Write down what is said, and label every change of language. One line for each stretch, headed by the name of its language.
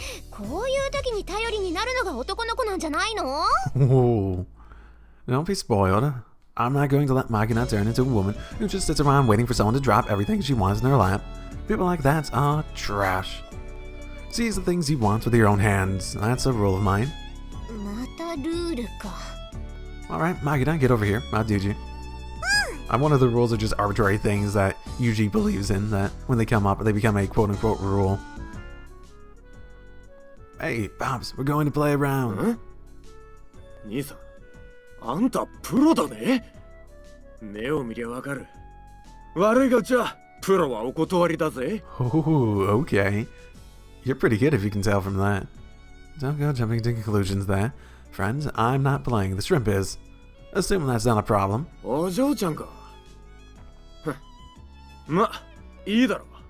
Japanese: こういう時に頼りになるのが男の子なんじゃないの？
English: Whoa. Don't be spoiled. I'm not going to let Magina turn into a woman who just sits around waiting for someone to drop everything she wants in her lap. People like that are trash. Seize the things you want with your own hands. That's a rule of mine.
Japanese: またルールか。
English: Alright, Magina, get over here. I'll teach you. One of the rules are just arbitrary things that Yuuji believes in, that when they come up, they become a quote-unquote rule. Hey, Pops, we're going to play around. Huh?
Japanese: 兄さん、あんたプロだね。目を見りゃわかる。悪いがじゃあ、プロはお断りだぜ。
English: Oh, okay. You're pretty good if you can tell from that. Don't go jumping to conclusions there. Friends, I'm not playing, the shrimp is. Assume that's not a problem.
Japanese: お嬢ちゃんか。ま、いいだろ。